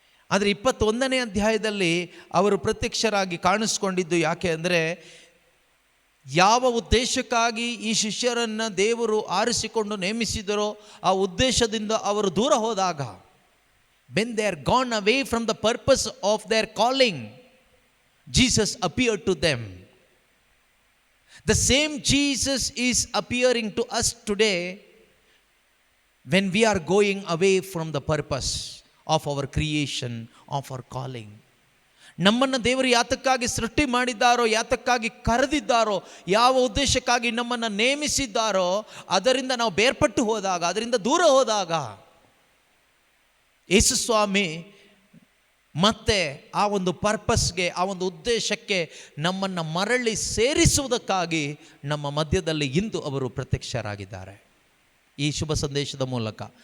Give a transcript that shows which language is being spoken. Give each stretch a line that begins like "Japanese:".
Kannada: ಆದರೆ 21ನೇ ಅಧ್ಯಾಯದಲ್ಲಿ ಅವರು ಪ್ರತ್ಯಕ್ಷರಾಗಿ ಕಾಣಿಸ್ಕೊಂಡಿದ್ದು ಯಾಕೆ ಅಂದರೆ, ಯಾವ ಉದ್ದೇಶಕ್ಕಾಗಿ ಈ ಶಿಷ್ಯರನ್ನು ದೇವರು ಆರಿಸಿಕೊಂಡು ನೇಮಿಸಿದರೋ ಆ ಉದ್ದೇಶದಿಂದ ಅವರು ದೂರ ಹೋದಾಗ,
English: when they are gone away from the purpose of their calling, Jesus appeared to them. The same Jesus is appearing to us today when we are going away from the purpose of our creation, of our calling.
Kannada: ನಮ್ಮನ್ನು ದೇವರು ಯಾತಕ್ಕಾಗಿ ಸೃಷ್ಟಿ ಮಾಡಿದ್ದಾರೋ, ಯಾತಕ್ಕಾಗಿ ಕರೆದಿದ್ದಾರೋ, ಯಾವ ಉದ್ದೇಶಕ್ಕಾಗಿ ನಮ್ಮನ್ನು ನೇಮಿಸಿದ್ದಾರೋ ಅದರಿಂದ ನಾವು ಬೇರ್ಪಟ್ಟು ಹೋದಾಗ, ಅದರಿಂದ ದೂರ ಹೋದಾಗ ಯೇಸುಸ್ವಾಮಿ ಮತ್ತೆ ಆ ಒಂದು ಪರ್ಪಸ್ಗೆ, ಆ ಒಂದು ಉದ್ದೇಶಕ್ಕೆ ನಮ್ಮನ್ನು ಮರಳಿ ಸೇರಿಸುವುದಕ್ಕಾಗಿ ನಮ್ಮ ಮಧ್ಯದಲ್ಲಿ ಇಂದು ಅವರು ಪ್ರತ್ಯಕ್ಷರಾಗಿದ್ದಾರೆ ಈ ಶುಭ ಸಂದೇಶದ ಮೂಲಕ.